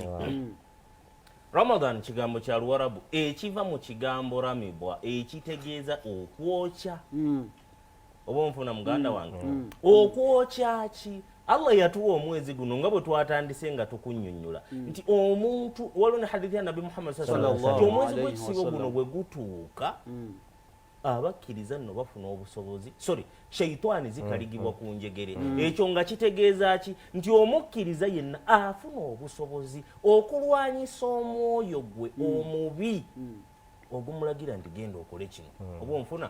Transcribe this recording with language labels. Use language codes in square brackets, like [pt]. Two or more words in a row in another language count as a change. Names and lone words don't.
[lg] Ramadhan kigambo kya Luwarabu ekiva mu kigambo ramibwa ekitegeeza okwokya. oba onfuna muganda wange okwokya ki? Allah yatuwa omwezi guno nga bwe twatandise nga tukunnyonnyola nti omuntu waliwo ne hadithi ya Nabi Muhammad [ar] صلى الله عليه وسلم [lg] omwezi gw'ekisiibo guno bwe gutuuka abakkiriza nno bafuna obusobozi shaitani zikaligibwa ku njegere. ekyo nga kitegeeza ki? Nti omukkiriza yenna afuna obusobozi okulwanyisa omwoyo gwe omubi ogumulagira nti genda okole kino oba onfuna.